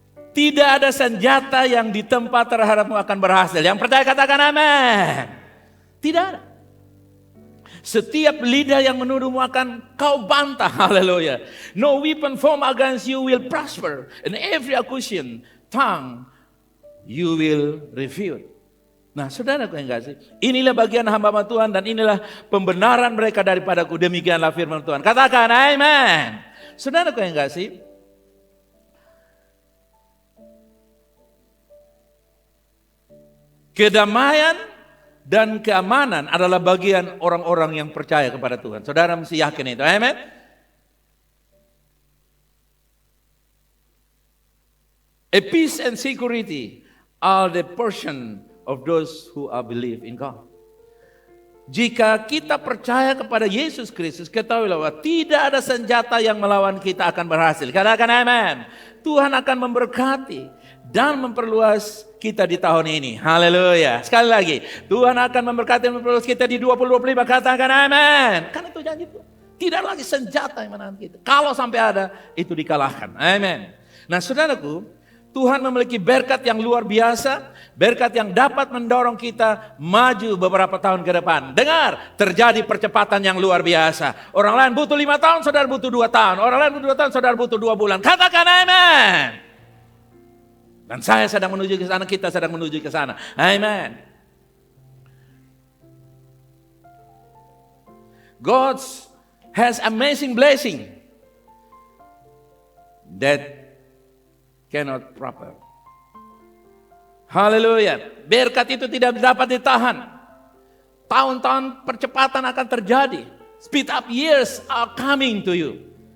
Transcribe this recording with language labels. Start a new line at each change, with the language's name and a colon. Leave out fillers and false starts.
Indonesian: Tidak ada senjata yang ditempa terhadapmu akan berhasil. Yang percaya katakan amin. Tidak ada. Setiap lidah yang menuduhmu akan kau bantah. Haleluya.
English: No weapon formed against you will prosper. And every accusation tongue you will refute.
Indonesian: Nah, saudaraku yang kasih, inilah bagian hamba Tuhan dan inilah pembenaran mereka daripadaku. Demikianlah firman Tuhan. Katakan amin. Saudaraku yang kasih, kedamaian dan keamanan adalah bagian orang-orang yang percaya kepada Tuhan. Saudara mesti yakin itu. Amen.
English: A peace and security are the portion of those who are believe in God.
Indonesian: Jika kita percaya kepada Yesus Kristus, ketahuilah bahwa tidak ada senjata yang melawan kita akan berhasil. Katakan amin. Tuhan akan memberkati dan memperluas kita di tahun ini. Haleluya. Sekali lagi, Tuhan akan memberkati dan memperluas kita di 2025. Katakan amin. Kan itu janji Tuhan. Tidak lagi senjata yang menahan kita. Kalau sampai ada, itu dikalahkan. Amin. Nah, saudaraku, Tuhan memiliki berkat yang luar biasa. Berkat yang dapat mendorong kita maju beberapa tahun ke depan. Dengar, terjadi percepatan yang luar biasa. Orang lain butuh 5 tahun, saudara butuh 2 tahun. Orang lain butuh 2 tahun, saudara butuh 2 bulan. Katakan amin. Dan saya sedang menuju ke sana, kita sedang menuju ke sana. Amen.
English: God has amazing blessing that cannot proper.
Indonesian: Haleluya. Berkat itu tidak dapat ditahan. Tahun-tahun percepatan akan terjadi.
English: Speed up years are coming to you.